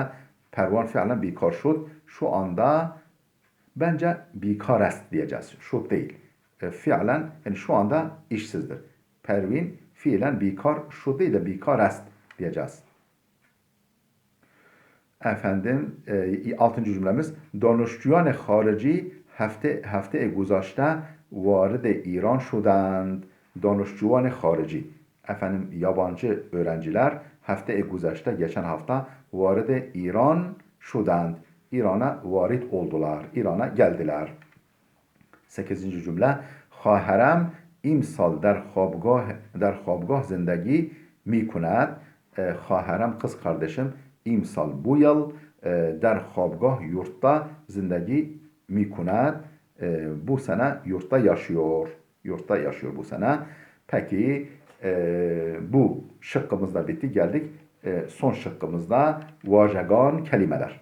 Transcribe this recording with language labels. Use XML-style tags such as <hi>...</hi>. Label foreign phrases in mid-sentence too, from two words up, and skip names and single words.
<fa>پروین فعلاً بیکار شد</fa> <tr>şu anda bence</tr> <fa>بیکار است</fa> <tr>diyeceğiz. Şod değil. Fiilen yani şu anda işsizdir.</tr> <fa>پروین فعلاً بیکار شد</fa> <tr>değil de</tr> <fa>بیکار است</fa> <tr>diyeceğiz. Efendim 6.</tr> <fa>cümlemiz دانشجویان خارجی هفته گذشته وارد ایران شدند. دانشجویان خارجی</fa> <tr>efendim yabancı öğrenciler</tr> <fa>هفته گذشته</fa> <tr>geçen hafta</tr> <fa>وارد ایران شدند.</fa> <tr>İran'a varit oldular. İran'a geldiler.</tr> <fa>8. cümle خواهرم imsal در خوابگاه زندگی میکند.</fa> <tr>خواهرم kız kardeşim imsal bu yıl</tr> <fa>در خوابگاه</fa> <tr>yurtta</tr> <fa>زندگی می‌کند</fa> <tr>bu sene yurtta yaşıyor. Yurtta yaşıyor bu sene. Peki bu şıkkımızda bitti. Geldik son şıkkımızda vajegan kelimeler.</tr>